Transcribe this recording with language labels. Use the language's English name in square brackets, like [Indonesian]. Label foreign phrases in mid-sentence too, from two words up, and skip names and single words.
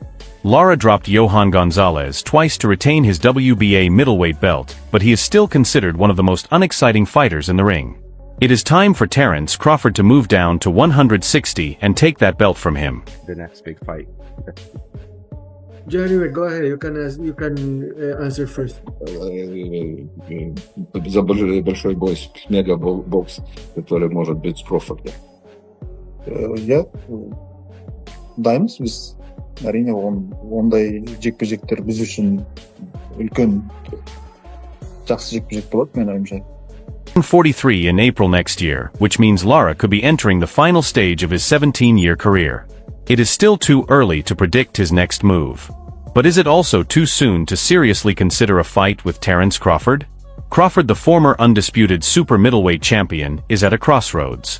[English] Lara dropped Johan Gonzalez twice to retain his WBA middleweight belt, but he is still considered one of the most unexciting fighters in the ring. It is time for Terence Crawford to move down to 160 and take that belt from him. The next big fight. Janibek, go ahead. You can answer first. [Russian] За большой бой, мега-бокс, который может быть с Крофордом. Я дайымыз біз. [Kazakh] Әрине ондай жекпе-жектер біз үшін үлкен жақсы жекпе-жек болады, мен ойымша. [English] 43 in April next year, which means Lara could be entering the final stage of his 17-year career. It is still too early to predict his next move. But is it also too soon to seriously consider a fight with Terence Crawford? Crawford, the former undisputed super middleweight champion, is at a crossroads.